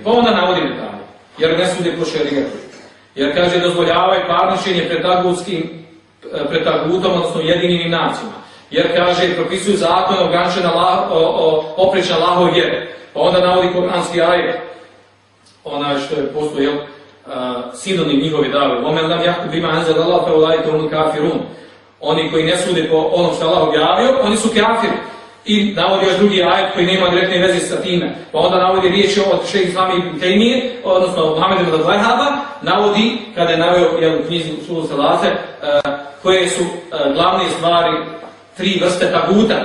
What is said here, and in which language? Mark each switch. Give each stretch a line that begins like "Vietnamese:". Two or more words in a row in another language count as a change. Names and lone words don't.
Bosnian: Pa onda navodi detalje, jer ne sude po šerijatu. Jer kaže dozvoljavaju parničenje pred tagutom, odnosno jedinim nacijama. Jer kaže propisuju zakon opreća Allahove vjere. Pa onda navodi kuranski ajet, onaj što je postoji sinonim njihove dave.
Arabic: ومن لم يحكم بما أنزل الله فأولئك هم الكافرون.
Bosnian: Oni koji ne sude po onom što Allah objavio, oni su kafiri. I navodi još drugi ajet koji nema direktne veze sa time. Pa onda navodi riječi od šejha Islama ibn Tejmije, odnosno Muhammed ibn Abdul-Wahhaba, navodi, kada je naveo u knjizi Usulu Salate, koje su glavne stvari 3 vrste taguta.